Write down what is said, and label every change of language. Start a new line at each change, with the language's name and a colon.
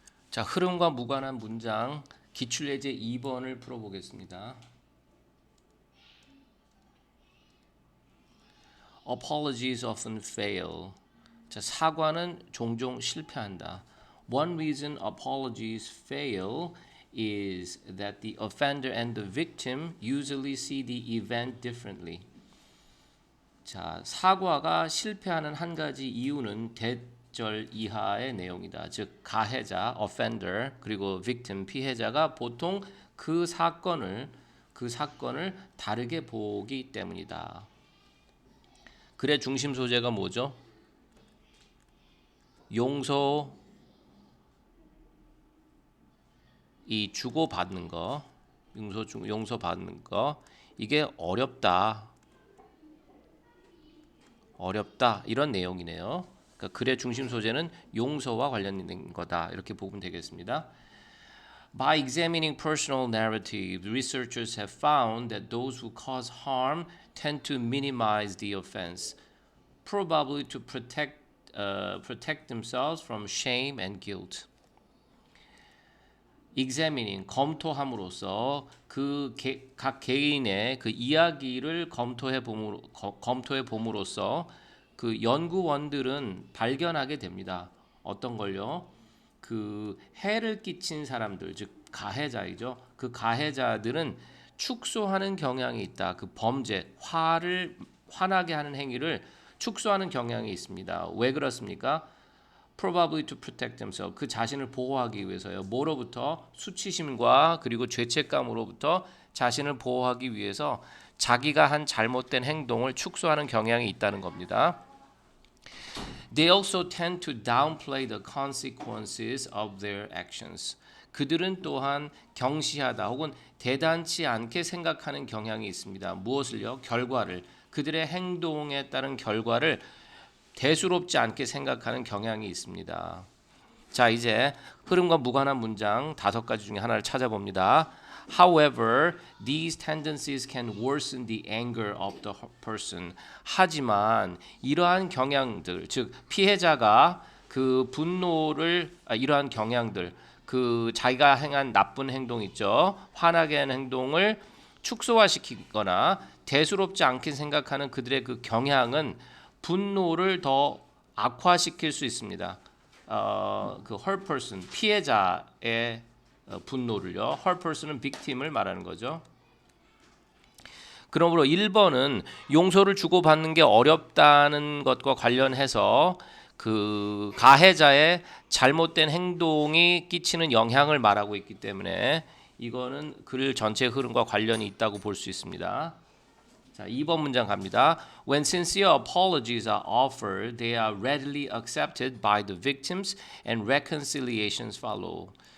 Korean: 자, 흐름과 무관한 문장 기출예제 2번을 풀어보겠습니다.
English: Apologies often fail.
Korean: 자, 사과는 종종 실패한다.
English: One reason apologies fail is that the offender and the victim usually see the event differently.
Korean: 자, 사과가 실패하는 한 가지 이유는 대절 이하의 내용이다. 즉 가해자 offender 그리고 victim 피해자가 보통 그 사건을 다르게 보기 때문이다. 글의 중심 소재가 뭐죠? 용서 이 주고받는 거, 용서 받는 거 이게 어렵다 이런 내용이네요. 그러니까 글의 중심 소재는 용서와 관련된 거다 이렇게 보면 되겠습니다.
English: By examining personal narratives, researchers have found that those who cause harm tend to minimize the offense, probably to protect themselves from shame and guilt.
Korean: examining 검토함으로써 각 개인의 그 이야기를 검토해 봄으로써 그 연구원들은 발견하게 됩니다. 어떤 걸요? 그 해를 끼친 사람들, 즉 가해자이죠. 그 가해자들은 축소하는 경향이 있다. 그 범죄, 화나게 하는 행위를 축소하는 경향이 있습니다. 왜 그렇습니까?
English: Probably to protect themselves.
Korean: 그 자신을 보호하기 위해서요. 뭐로부터? 수치심과 그리고 죄책감으로부터 자신을 보호하기 위해서 자기가 한 잘못된 행동을 축소하는 경향이 있다는 겁니다.
English: They also tend to downplay the consequences of their actions.
Korean: 그들은 또한 경시하다 혹은 대단치 않게 생각하는 경향이 있습니다. 무엇을요? 결과를. 그들의 행동에 따른 결과를 대수롭지 않게 생각하는 경향이 있습니다. 자, 이제 흐름과 무관한 문장 5가지 중에 하나를 찾아봅니다.
English: However, these tendencies can worsen the anger of the person.
Korean: 하지만 이러한 경향들, 즉 피해자가 그 분노를 이러한 경향들, 그 자기가 행한 나쁜 행동 있죠. 화나게 하는 행동을 축소화시키거나 대수롭지 않게 생각하는 그들의 그 경향은 분노를 더 악화시킬 수 있습니다. 그
English: hurt person
Korean: 피해자의 분노를요.
English: hurt person
Korean: 은 victim을 말하는 거죠. 그러므로 1번은 용서를 주고받는 게 어렵다는 것과 관련해서 그 가해자의 잘못된 행동이 끼치는 영향을 말하고 있기 때문에 이거는 글 전체 흐름과 관련이 있다고 볼 수 있습니다. 자, 2번 문장 갑니다.
English: When sincere apologies are offered, they are readily accepted by the victims and reconciliations follow.